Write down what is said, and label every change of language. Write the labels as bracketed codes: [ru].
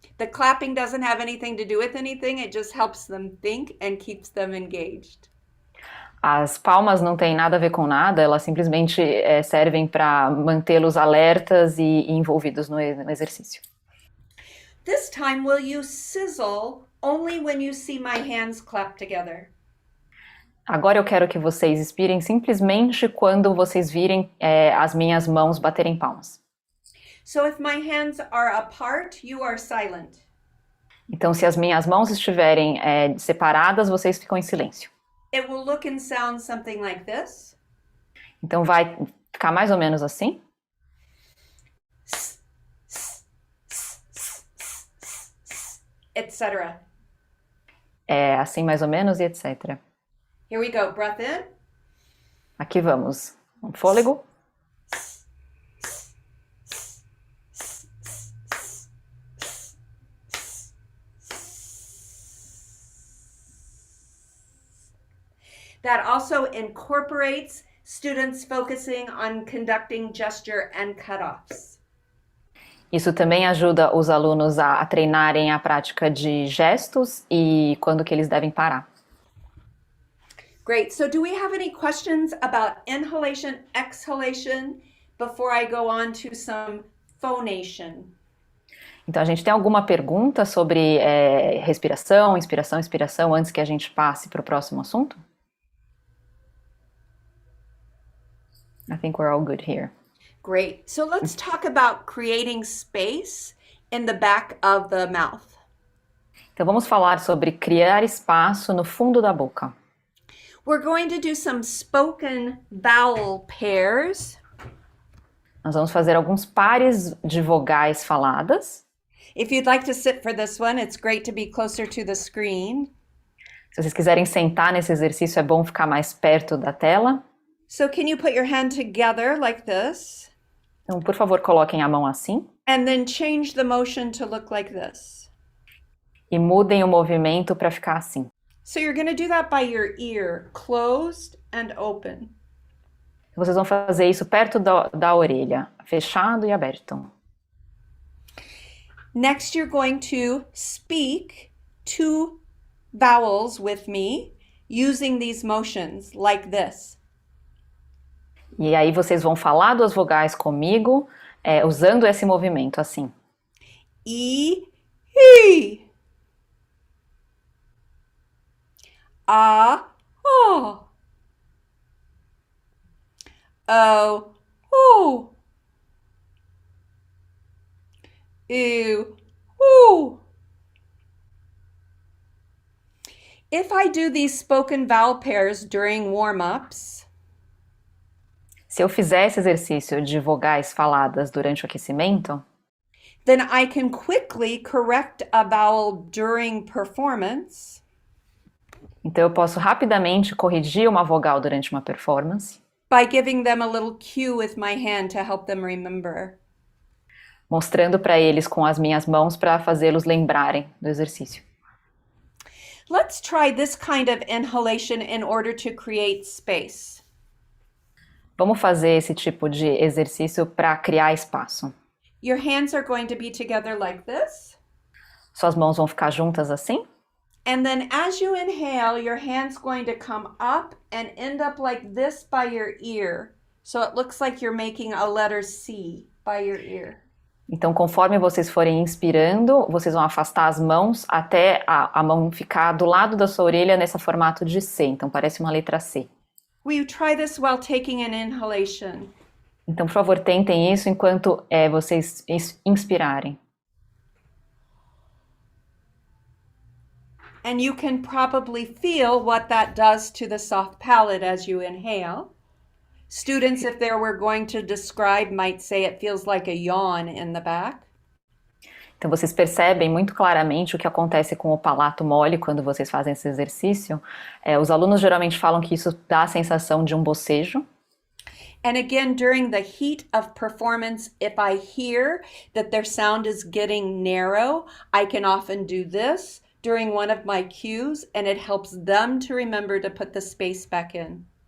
[en] The clapping doesn't have anything to do with anything, it just helps them think and keeps them engaged. [pt] As palmas não têm nada a ver com nada, elas simplesmente servem para mantê-los alertas e envolvidos no exercício. [en] This time will you sizzle only when you see my hands clap together. [pt] Agora eu quero que vocês expirem simplesmente quando vocês virem as minhas mãos baterem palmas. [en] So if my hands are apart, you are silent. [pt] Então, se as minhas mãos estiverem separadas, vocês ficam em silêncio. [en] It will look and sound something like this. [pt] Então, vai ficar mais ou menos assim. [en] Etc. [pt] Assim mais ou menos e etc. [en] Here we go. Breath in. [pt] Aqui vamos. Um fôlego. [en] That also incorporates students focusing on conducting gesture and cutoffs. [pt] Isso também ajuda os alunos a treinarem a prática de gestos e quando que eles devem parar. [en] Great. So do we have any questions about inhalation, exhalation before I go on to some phonation? [pt] Então, a gente tem alguma pergunta sobre respiração, inspiração, expiração, antes que a gente passe para o próximo assunto? [en] I think we're all good here. Great. So let's talk about creating space in the back of the mouth. [pt] Então vamos falar sobre criar espaço no fundo da boca. [en] We're going to do some spoken vowel pairs. [pt] Nós vamos fazer alguns pares de vogais faladas. [en] If you'd like to sit for this one, it's great to be closer to the screen. [pt] Se vocês quiserem sentar nesse exercício, é bom ficar mais perto da tela. [en] So can you put your hand together like this? [pt] Então, por favor, coloquem a mão assim. [en] And then change the motion to look like this. [pt] E mudem o movimento para ficar assim. [en] So you're going to do that by your ear, closed and open. [pt] Vocês vão fazer isso perto da orelha, fechado e aberto. [en] Next, you're going to speak two vowels with me using these motions like this. [pt] E aí vocês vão falar duas vogais comigo, usando esse movimento assim. E, he. A, o. O, u. U, u. [en] If I do these spoken vowel pairs during warm-ups, [pt] se eu fizer esse exercício de vogais faladas durante o aquecimento, [en] then I can quickly correct a vowel during performance. [pt] Então eu posso rapidamente corrigir uma vogal durante uma performance. [en] By giving them a little cue with my hand to help them remember. [pt] Mostrando para eles com as minhas mãos para fazê-los lembrarem do exercício. [en] Let's try this kind of inhalation in order to create space. [pt] Vamos fazer esse tipo de exercício para criar espaço. [en] Your hands are going to be together like this. [pt] Suas mãos vão ficar juntas assim. [en] And then as you inhale, your hand's going to come up and end up like this by your ear. So it looks like you're making a letter C by your ear. [pt] Então, conforme vocês forem inspirando, vocês vão afastar as mãos até a mão ficar do lado da sua orelha nesse formato de C. Então, parece uma letra C. [en] Will you try this while taking an inhalation? [pt] Então, por favor, tentem isso enquanto vocês inspirarem. [en] And you can probably feel what that does to the soft palate as you inhale. Students, if they were going to describe, might say it feels like a yawn in the back. [pt] Então, vocês percebem muito claramente o que acontece com o palato mole quando vocês fazem esse exercício. Os alunos geralmente falam que isso dá a sensação de um bocejo. [en] And again, during the heat of performance, if I hear that their sound is getting narrow, I can often do this during one of my cues, and it helps them to remember to put the space back in.